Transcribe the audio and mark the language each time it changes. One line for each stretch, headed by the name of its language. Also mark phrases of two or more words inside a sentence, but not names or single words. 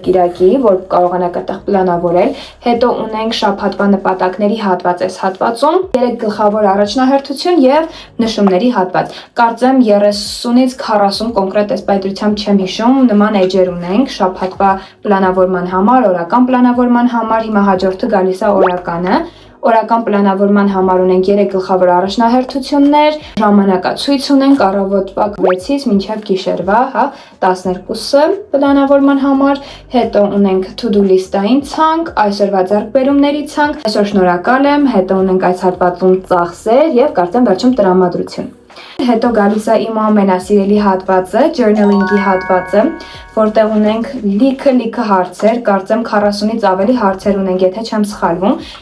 Armenian: կիրակի, որ կարողանաք այդտեղ պլանավորել։ Հետո ունենք շաբաթվա նպատակների հատված, այս հատվածում 3 գլխավոր առաջնահերթություն եւ նշումների հատված։ Կարծեմ 30-ից 40 կոնկրետ այս պայծրությամբ չեմ հիշում, նման էջեր ունենք շաբաթվա պլանավորման համար, օրական պլանավորման համար, հիմա հաջորդը գալիս է օրականը։ Օրական պլանավորման համար ունենք 3 գլխավոր առաջնահերթություններ, ժամանակացույց ունենք առավոտվա 6-ից մինչև գիշերվա, հա, 12-ը պլանավորման համար, հետո ունենք
English: to-do list-
Armenian: ային ցանկ, այսօրվա ձեռքբերումների ցանկ, այսօր շնորհակալ եմ, հետո ունենք այս հատվածում ծախսեր եւ կարծեմ վերջում տրամադրություն։ Հետո գալիս է իմ ամենասիրելի հատվածը, journaling-ի հատվածը, որտեղ ունենք լիքը հարցեր, կարծեմ 40-ից ավելի հարցեր ունենք, եթե չեմ սխալվում։